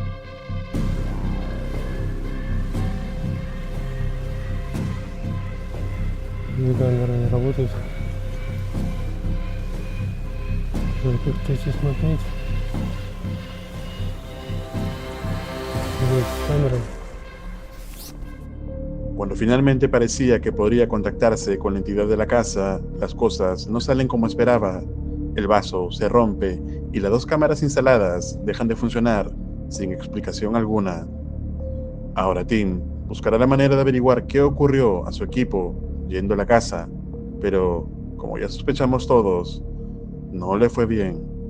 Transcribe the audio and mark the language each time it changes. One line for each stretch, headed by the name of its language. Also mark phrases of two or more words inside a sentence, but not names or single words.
Russian: Две камеры не работают. Надо как-то идти смотреть. Вот с камерой.
Spanish: Cuando finalmente parecía que podría contactarse con la entidad de la casa, las cosas no salen como esperaba. El vaso se rompe y las dos cámaras instaladas dejan de funcionar sin explicación alguna. Ahora Tim buscará la manera de averiguar qué ocurrió a su equipo yendo a la casa, pero como ya sospechamos todos, no le fue bien.